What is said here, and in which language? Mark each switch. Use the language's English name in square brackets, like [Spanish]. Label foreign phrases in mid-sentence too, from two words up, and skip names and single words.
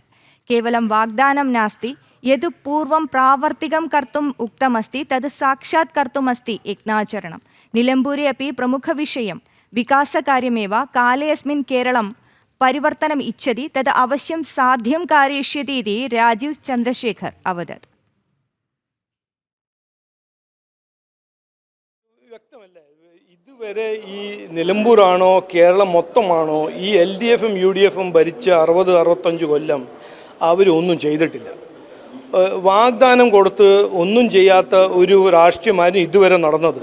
[Sanskrit] केवलं वाग्दानं नास्ति, यद् पूर्वं प्रावर्तिकं कर्तुम् उक्तमस्ति तद् साक्षात् कर्तुमस्ति यत्नाचरणं। निलम्बूरे अपि प्रमुखविषयं विकासकार्यमेव। काले अस्मिन् केरलं परिवर्तनम् इच्छति, तद् अवश्यं साध्यं कारयिष्यति इति राजीव चन्द्रशेखर अवदत्। [Malayalam] ഇതുവരെ ഈ നിലമ്പൂരാണോ കേരളം മൊത്തമാണോ ഈ LDFും UDFും ഭരിച്ച 60-65 കൊല്ലം അവരൊന്നും ചെയ്തിട്ടില്ല. വാഗ്ദാനം കൊടുത്ത് ഒന്നും ചെയ്യാത്ത ഒരു രാഷ്ട്രീയമായിരുന്നു ഇതുവരെ നടന്നത്.